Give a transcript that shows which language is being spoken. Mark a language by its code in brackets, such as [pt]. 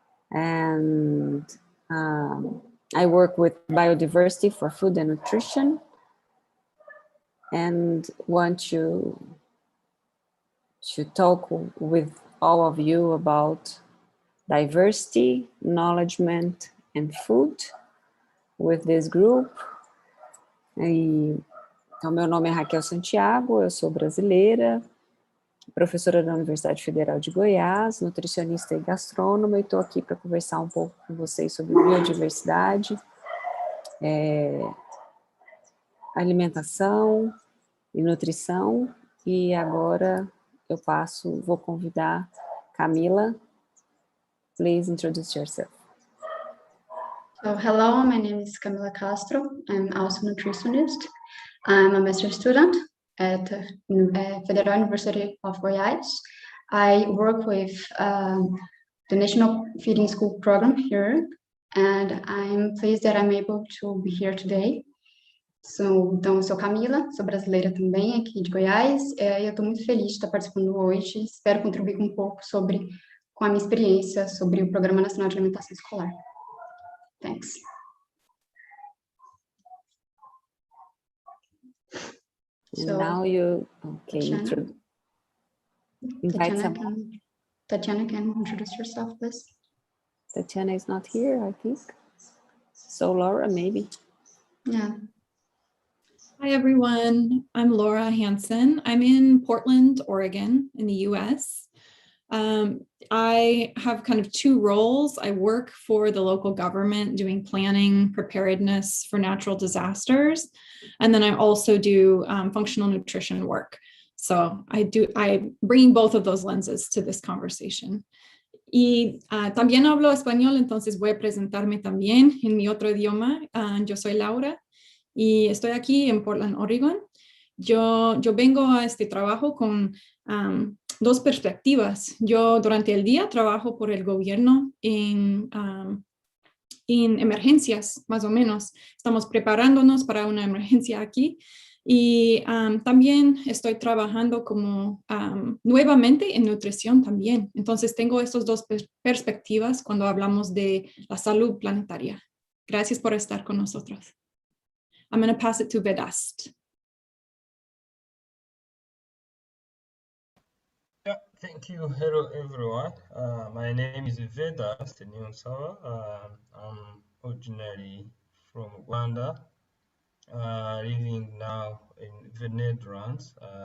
[en] And I work with biodiversity for food and nutrition. And want to talk with all of you about diversity, acknowledgement, and food with this group. [pt] Então, meu nome é Raquel Santiago, eu sou brasileira, professora da Universidade Federal de Goiás, nutricionista e gastrônoma, e estou aqui para conversar um pouco com vocês sobre biodiversidade, alimentação e nutrição. E agora eu vou convidar Camila. [en] Please introduce yourself. So hello, my name is Camila Castro. I'm also a nutritionist. I'm a master's student at Federal University of Goiás. I work with the National Feeding School program here, and I'm pleased that I'm able to be here today. [pt] Então, eu sou Camila, sou brasileira também, aqui de Goiás, e eu estou muito feliz de estar participando hoje. Espero contribuir um pouco com a minha experiência sobre o Programa Nacional de Alimentação Escolar. [en] Thanks. And So, now you, okay, invite someone. Tatiana, can you introduce yourself, please? Tatiana is not here, I think. So Laura, maybe. Yeah. Hi, everyone. I'm Laura Hansen. I'm in Portland, Oregon, in the US. I have kind of 2 roles. I work for the local government doing planning, preparedness for natural disasters. And then I also do functional nutrition work. So I bring both of those lenses to this conversation. [es] Y también hablo español, entonces voy a presentarme también en mi otro idioma. Yo soy Laura y estoy aquí en Portland, Oregon. Yo vengo a este trabajo con 2 perspectivas. Yo durante el día trabajo por el gobierno en emergencias, más o menos. Estamos preparándonos para una emergencia aquí. Y también estoy trabajando como nuevamente en nutrición también. Entonces tengo estas dos perspectivas cuando hablamos de la salud planetaria. Gracias por estar con nosotros. [en] I'm going to pass it to Vedast. Yeah, thank you. Hello, everyone. My name is Vedas Nyonsawa. I'm originally from Rwanda, living now in the Netherlands.